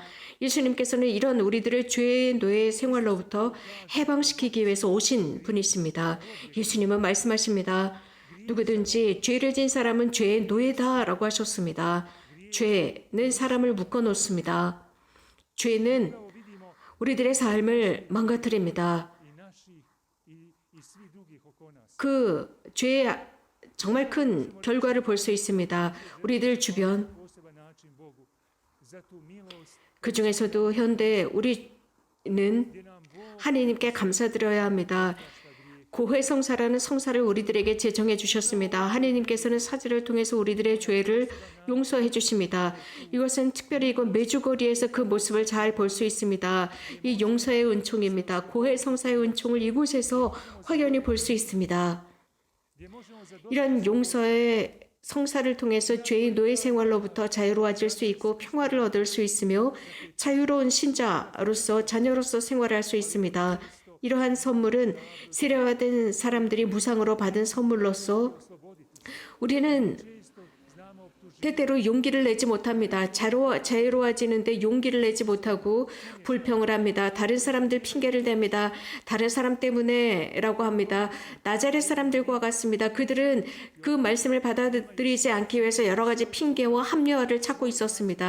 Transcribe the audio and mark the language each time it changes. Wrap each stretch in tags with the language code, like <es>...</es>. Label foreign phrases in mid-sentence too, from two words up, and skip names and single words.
<ko>예수님께서는 이런 우리들을 죄의 노예 생활로부터 해방시키기 위해서 오신 분이십니다. 예수님은 말씀하십니다. 누구든지 죄를 진 사람은 죄의 노예다라고 하셨습니다. 죄는 사람을 묶어 놓습니다. 죄는</ko> <hr>Upravo vidimo</hr> <ko>우리들의 삶을 망가뜨립니다.</ko> <hr>i naših i svih drugih oko nas.</hr> <ko>그 죄의 정말 큰 결과를 볼 수 있습니다. 우리들 주변,</ko> <hr>Poseban način Bogu za tu milost</hr> <ko>그 중에서도 현대 우리는</ko> <hr>gdje nam Bog</hr> <ko>하나님께 감사드려야 합니다. 고해성사라는 성사를 우리들에게 제정해 주셨습니다. 하나님께서는 사제를 통해서 우리들의 죄를 용서해 주십니다. 이것은 특별히 이곳 메주거리에서 그 모습을 잘 볼 수 있습니다. 이 용서의 은총입니다. 고해성사의 은총을 이곳에서 확연히 볼 수 있습니다.</ko> <hr>gdje možemo zadobiti</hr> <ko>이런 용서의 성사를 통해서 죄의 노예 생활로부터 자유로워질 수 있고 평화를 얻을 수 있으며 자유로운 신자로서 자녀로서 생활할 수 있습니다. 이러한 선물은 세례받은 사람들이 무상으로 받은 선물로서 우리는</ko> <hr>često znamo optužiti</hr> <ko>때때로 용기를 내지 못합니다. 자유로워지는데 용기를 내지 못하고 불평을 합니다. 다른 사람들 핑계를 댑니다. 다른 사람 때문에라고 합니다. 나자렛 사람들과 같습니다. 그들은 그 말씀을 받아들이지 않기 위해서 여러 가지 핑계와 합리화를 찾고 있었습니다.</ko>